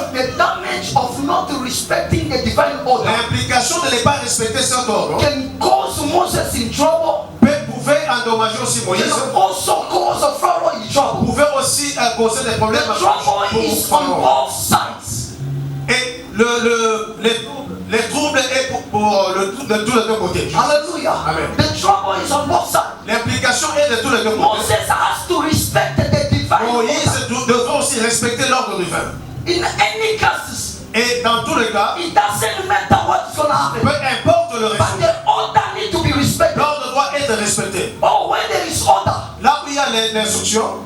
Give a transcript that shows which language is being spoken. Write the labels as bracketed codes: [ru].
[en] the damage of not respecting the divine order [fr] l'implication de ne pas respecter cet ordre [en] can cause Moses in trouble, [fr] pouvait endommager aussi Moïse, [en] can also cause Pharaoh in trouble. [fr] pouvait aussi causer des [en] The [fr] problèmes [en] trouble is on [fr] pour Pharaon. [en] both sides. [fr] Et les troubles est de tous les deux côtés. Hallelujah. Amen. [en] The trouble is on both sides. [fr] L'implication est de tous les deux côtés. [en] Moses has to respect the divine order. [fr] Moïse devra aussi respecter l'ordre divin. [en] In any cases, [fr] Et dans tous les cas, [en] it doesn't matter what's going to happen. [fr] peu importe le [en] But [fr] résultat, [en] the order need to be respected. [fr] l'ordre doit être respecté. [en] Oh, when there is order, [fr] Là où il y a l'instruction,